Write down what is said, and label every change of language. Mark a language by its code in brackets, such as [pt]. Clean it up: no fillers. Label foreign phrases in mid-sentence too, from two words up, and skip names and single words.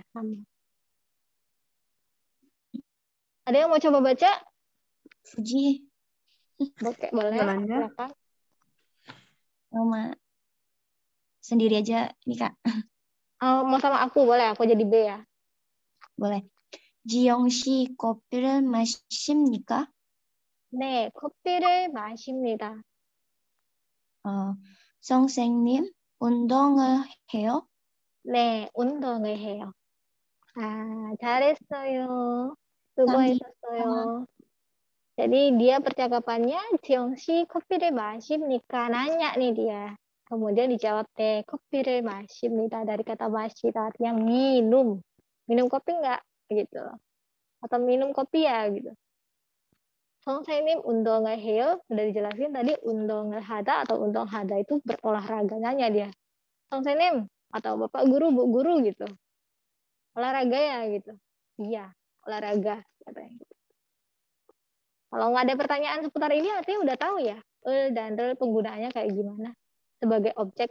[id] Sama. Ada yang mau coba baca? Fuji, Oke, boleh. Yolanda. Silakan. sama sendiri aja nih Kak. Mau sama aku boleh, aku jadi B ya. Boleh. [ko] 지영 씨 커피를 마십니까? 네, 커피를 마십니다. 선생님, 운동을 해요? 네, 운동을 해요. 잘했어요. 수고했었어요. [id] Jadi dia percakapannya, [ko] 지영씨 커피를 마십니까? [id] Nanya nih dia. Kemudian dijawab deh, [ko] 커피를 마십니다. [id] Dari kata 마시다, artinya minum. Minum kopi nggak? Gitu. Atau minum kopi ya? Gitu. [ko] 선생님 운동을 해요. [id] Udah dijelasin tadi [ko] 운동을 하다 [id] atau [ko] 운동 하다 [id] itu berolahraga. Nanya dia. 선생님 atau Bapak guru, Bu guru gitu. Olahraga ya gitu. Iya, olahraga katanya. Kalau nggak ada pertanyaan seputar ini artinya udah tahu ya. Dan penggunaannya kayak gimana sebagai objek.